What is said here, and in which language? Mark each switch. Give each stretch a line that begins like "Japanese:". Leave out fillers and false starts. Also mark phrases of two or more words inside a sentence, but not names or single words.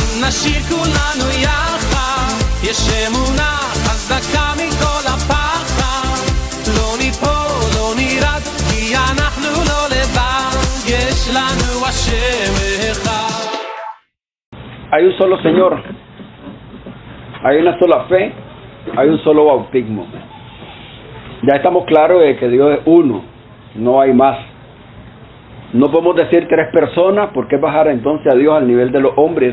Hebrew: נשיר כולנו יחד, יש אמונה חזקה מכל הפחד, לא ניפול, לא נרד, כי אנחנו לא לבד, יש לנו השם אחד.
Spanish: Hay un solo Señor, hay una sola fe, hay un solo bautismo. Ya estamos claros de que Dios es uno, no hay más. No podemos decir tres personas, porque bajar entonces a Dios al nivel de los hombres.